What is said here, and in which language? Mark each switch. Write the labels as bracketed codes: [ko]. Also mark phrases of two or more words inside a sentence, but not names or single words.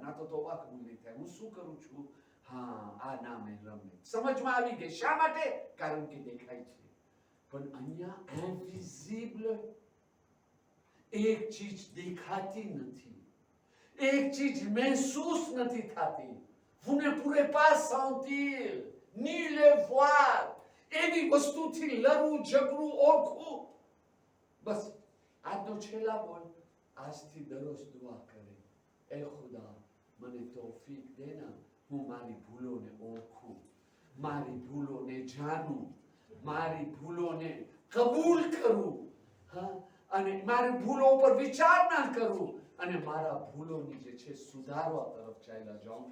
[gu] ના તો તોબા કબૂલ નહીં થાય. હું શું કરું છું? હા, આ નામે રમે. સમજમાં આવી ગઈ. શા માટે? કારણ કે દેખાય છે. પણ અહીંયા ઇનવિઝિબલ એક ચીજ દેખાતી નથી, એક ચીજ મહેસૂસ નથી થતી. [fr] vous ne pourrez pas sentir ni le voir. [gu] એવી વસ્તુથી લડવું, ઝઘડવું, ઓળખવું. બસ આજનો છેલ્લા બોલ, આજથી દરરોજ દુઆ કરે, એ ખુદા મને તૌફીક દેના, હું મારી ભૂલોને ઓળખું, મારી ભૂલોને જાણું, મારી ભૂલોને કબૂલ કરું, હા, અને મારી ભૂલો ઉપર વિચાર ના કરું, અને મારા ભૂલોની જે છે સુધારવા તરફ ચાલ્યા જાઉં.